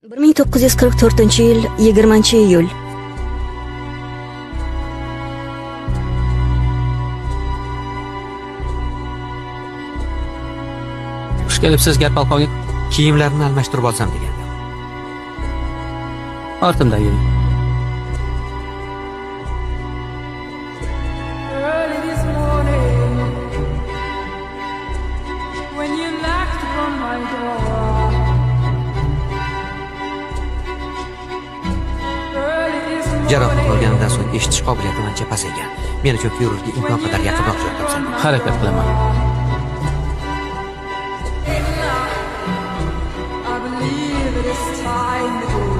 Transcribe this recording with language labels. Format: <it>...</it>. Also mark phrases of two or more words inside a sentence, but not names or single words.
<uz>1944-yil 20-iyul. Xush kelibsiz, gar polkovnik. Kiyimlarini almashtirib olsam degandim. Ortimdan yuring.</uz> <en>Early this morning, when you knocked upon my door. Early this</en> <uz>Jarohat</uz> <en>morning,</en> <uz>olganimdan so'ng eshitish qobiliyatim ancha pasaygan. Meni cho'kirurga imkon qadar yaqinroq joy topsam. Harakat qilaman.</uz> <en>I believe it is time that</en>